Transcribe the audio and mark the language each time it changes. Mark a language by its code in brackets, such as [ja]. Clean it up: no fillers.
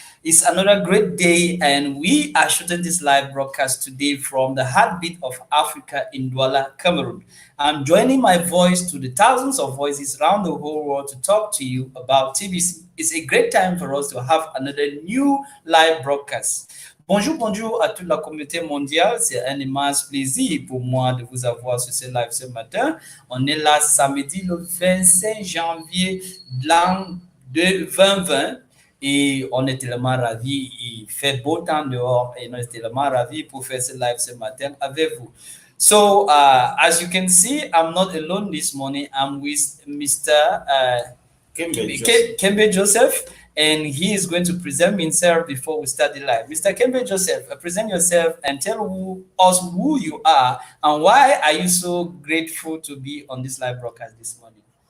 [en] It's another great day, and we are shooting this live broadcast today from the heartbeat of Africa in Douala, Cameroon. I'm joining my voice to the thousands of voices around the whole world to talk to you about TBC. It's a great time for us to have another new live broadcast. [fr] Bonjour à toute la communauté mondiale. C'est un immense plaisir pour moi de vous avoir sur ce live ce matin. On est là samedi le 25 janvier de l'an 2020 et on est tellement ravis. Il fait beau temps dehors et on est tellement ravis pour faire ce live ce matin avec vous. [en] So, as you can see, I'm not alone this morning. I'm with Mr. Kembe Joseph, and he is going to present himself before we start the live. Mr. Kembe Joseph, present yourself and tell us who you are and why are you so grateful to be on this live broadcast this morning.